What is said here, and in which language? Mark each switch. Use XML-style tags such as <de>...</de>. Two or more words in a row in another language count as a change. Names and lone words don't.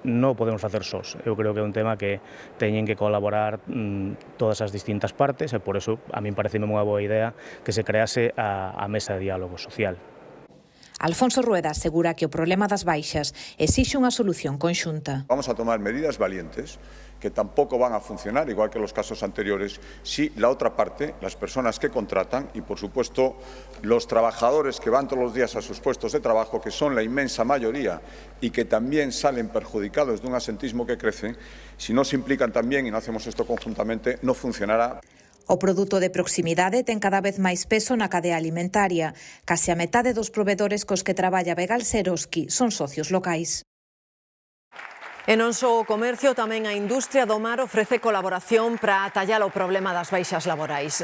<gl>Non podemos facer sós. Eu creo que é un tema que teñen que colaborar todas as distintas partes e por eso a min parece unha boa idea que se crease a mesa de diálogo social. Alfonso Rueda asegura que o problema das baixas exixe unha solución conxunta.</gl> <es>Vamos a tomar medidas valientes que tampoco van a funcionar, igual que los casos anteriores, si la otra parte, las personas que contratan y, por supuesto, los trabajadores que van todos los días a sus puestos de trabajo, que son la inmensa mayoría y que también salen perjudicados de un absentismo que crece, si no se implican también y no hacemos esto conjuntamente, no funcionará.</es> <gl>O produto de proximidade ten cada vez máis peso na cadea alimentaria. Case a metade dos provedores cos que traballa Begalseroski son socios locais. E non só o comercio, tamén a industria do mar ofrece colaboración para atallar o problema das baixas laborais.</gl>